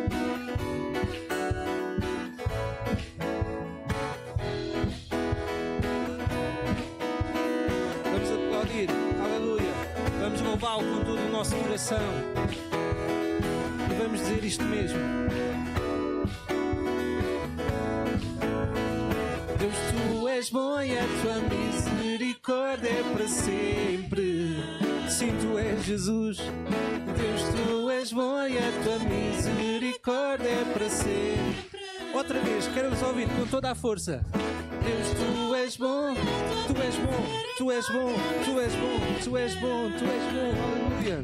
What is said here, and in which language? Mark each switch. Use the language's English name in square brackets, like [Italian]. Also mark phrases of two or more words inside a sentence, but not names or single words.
[Portuguese] Aleluia. Vamos louvá-lo com todo o nosso coração e vamos dizer isto mesmo. Deus, Tu és és bom e a tua misericórdia é para sempre. Sim, tu és Jesus. Deus, tu és bom e a tua misericórdia é para sempre. Outra vez, quero-vos ouvir com toda a força. Deus, tu és bom, tu és bom, tu és bom, tu és bom, tu és bom, tu és bom, aleluia.